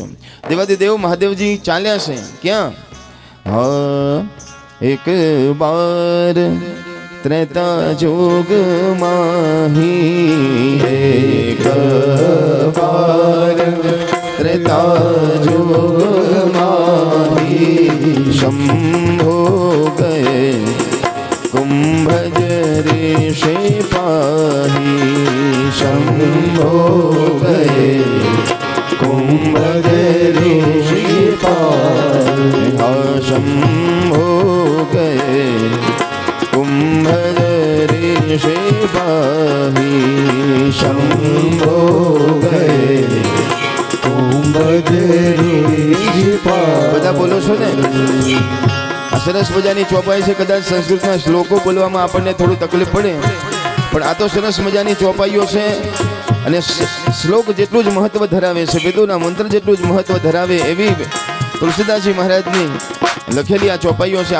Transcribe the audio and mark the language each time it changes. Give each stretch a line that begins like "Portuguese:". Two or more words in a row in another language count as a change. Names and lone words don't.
Gujarati: દેવાદેવ મહાદેવજી ચાલ્યા છે ક્યાં? હા,
Awadhi: एक बार त्रेता जोग माही, एक बार त्रेता जोग माही, शंभो गए कुंभज ऋषि पाही, शंभो गए कुंभज ऋषि पाही, शंभो गए कुंभज ऋषि पाही, शंभो गए कुंभज ऋषि पाही।
Gujarati: બધા બોલો છો ને? આ સરસ મજાની ચોપાઈ છે। કદાચ સંસ્કૃતના શ્લોકો બોલવામાં આપણને થોડું તકલીફ પડે, પણ આ તો સરસ મજાની ચોપાઈઓ છે, અને શ્લોક જેટલું જ મહત્વ ધરાવે છે, વેદોના મંત્ર જેટલું જ મહત્વ ધરાવે એવી તુલસીદાસજી મહારાજની લખેલી આ ચોપાઈઓ છે।